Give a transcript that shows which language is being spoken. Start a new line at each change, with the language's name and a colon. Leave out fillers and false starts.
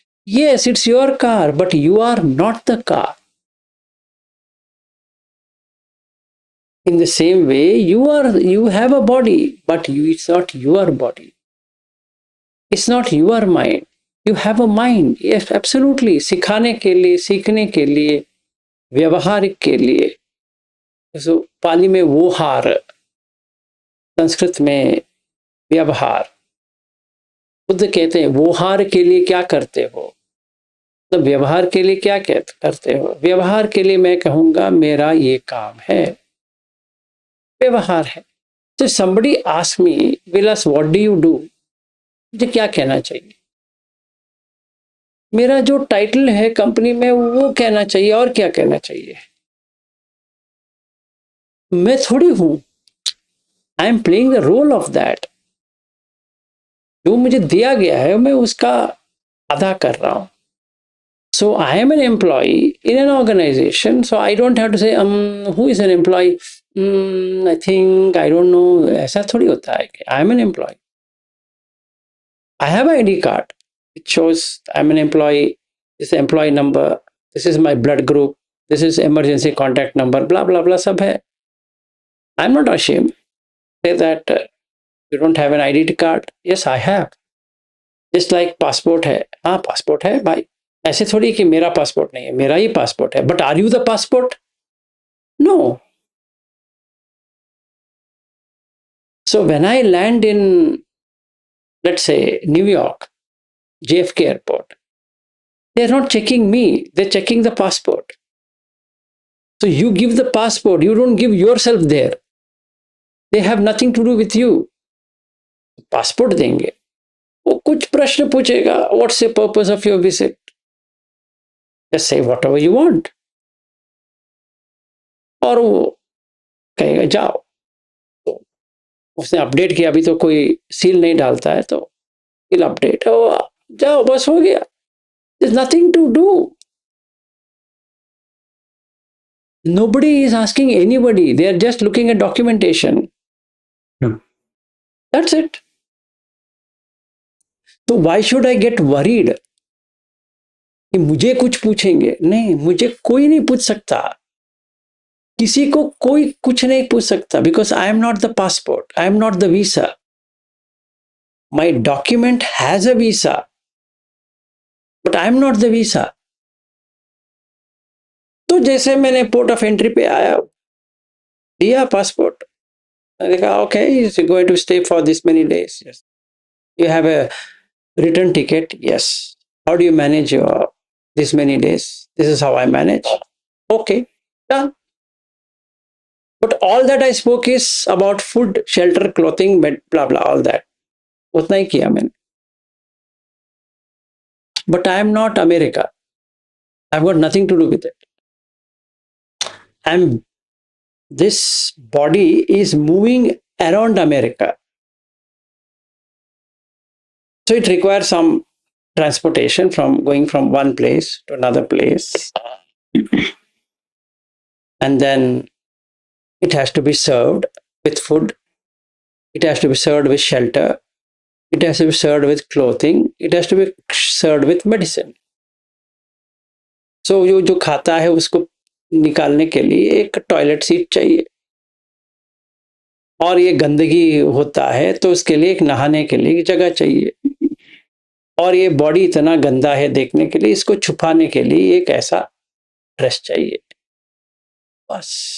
English: Yes, it's your car, but you are not the car. In the same way, you have a body, but it's not your body. It's not your mind. You have a mind. Yes, absolutely.
Hindi: सिखाने के लिए, सीखने के लिए, व्यवहारिक के लिए. So, पाली में वो हार, संस्कृत में व्यवहार. बुद्ध कहते हैं वो हार के लिए क्या करते हो, तो व्यवहार के लिए क्या करते हो. व्यवहार के लिए मैं कहूंगा मेरा ये काम है, व्यवहार है.
English: तो somebody ask me, Vilas, what do you do?
Hindi: मुझे क्या कहना चाहिए. मेरा जो टाइटल है कंपनी में वो कहना चाहिए, और क्या कहना चाहिए. मैं थोड़ी हूं.
English: I am playing the role of that.
Hindi: जो मुझे दिया गया है मैं उसका अदा कर रहा हूं.
English: So I am an employee in an organization, so I don't have to say who is an employee. I think I don't know.
Hindi: ऐसा थोड़ी होता है.
English: I am an employee. I have an ID card. It shows I'm an employee. This is employee number. This is my blood group. This is emergency contact number. Blah blah blah.
Hindi: सब है.
English: I'm not ashamed. Say that you don't have an ID card. Yes, I have. Just like passport है.
Hindi: हाँ passport है भाई. ऐसे थोड़ी कि मेरा पासपोर्ट नहीं है, मेरा ही पासपोर्ट है.
English: But are you the passport? No. So when I land in, let's say, New York, JFK airport, they're not checking me, they're checking the passport. So you give the passport, you don't give yourself there. They have nothing to do with you.
Hindi: Passport देंगे, वो कुछ प्रश्न पूछेगा.
English: What's the purpose of your visit? Just say whatever you want.
Hindi: और वो कहेगा जाओ. उसने अपडेट किया, अभी तो कोई सील नहीं डालता है, तो सील अपडेट हो, जाओ, बस हो गया.
English: There's nothing to do. Nobody is asking anybody. They are just looking at documentation. That's it. So why should I get worried
Hindi: कि मुझे कुछ पूछेंगे? नहीं, मुझे कोई नहीं पूछ सकता. किसी को कोई कुछ नहीं पूछ सकता.
English: Because I am not the passport. I am not the visa. My document has a visa, but I am not the visa.
Hindi: तो जैसे मैंने पोर्ट ऑफ एंट्री पे आया, दिया पासपोर्ट, देखा
English: Okay you going to stay for this many days. Yes. You have a return ticket. Yes. How do you manage your this many days? This is how I manage. Okay, done. But all that I spoke is about food, shelter, clothing, bed, blah blah, all that.
Hindi: उतना ही किया मैंने.
English: But I am not America. I have got nothing to do with it. This body is moving around America. So it requires some transportation from going from one place to another place. And then it has to be served with food. It has to be served with shelter. It has to be served with clothing. It has to be served with medicine.
Hindi: So जो खाता है उसको निकालने के लिए एक toilet seat चाहिए, और ये गंदगी होता है तो उसके लिए एक नहाने के लिए एक जगह चाहिए, और ये बॉडी इतना गंदा है देखने के लिए, इसको छुपाने के लिए एक ऐसा ड्रेस चाहिए. बस.